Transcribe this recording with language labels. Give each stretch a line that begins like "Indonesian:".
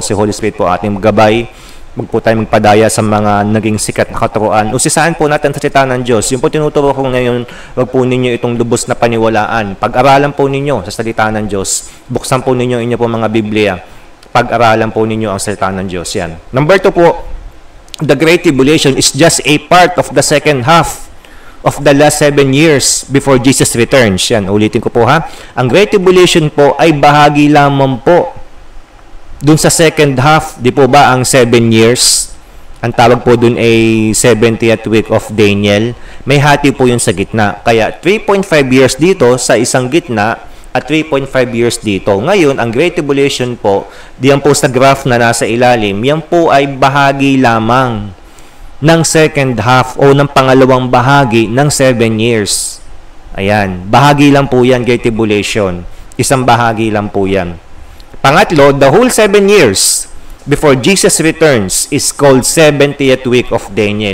Filipino: Si Holy Spirit po ating gabay. Huwag po tayo magpadaya sa mga naging sikat na katuruan. Usisahan po natin sa salita ng Diyos. Yung po tinuturo ko ngayon, huwag po ninyo itong lubos na paniwalaan. Pag-aralan po ninyo sa salita ng Diyos. Buksan po ninyo inyo po mga Biblia. Pag-aralan po ninyo ang salita ng Diyos. Yan.
English: Number 2 po, the Great Tribulation is just a part of the second half of the last 7 years before Jesus returns.
Filipino: Yan, ulitin ko po ha. Ang Great Tribulation po ay bahagi lamang po dun sa second half, di po ba ang 7 years? Ang tawag po dun ay 70th week of Daniel. May hati po yun sa gitna. Kaya 3.5 years dito sa isang gitna at 3.5 years dito. Ngayon, ang Great Tribulation po, diyan po sa graph na nasa ilalim, yan po ay bahagi lamang ng second half o ng pangalawang bahagi ng 7 years. Ayan. Bahagi lang po yan, Great Tribulation. Isang bahagi lang po yan.
English: Pangatlo, the whole 7 years before Jesus returns is called 70th week of Daniel.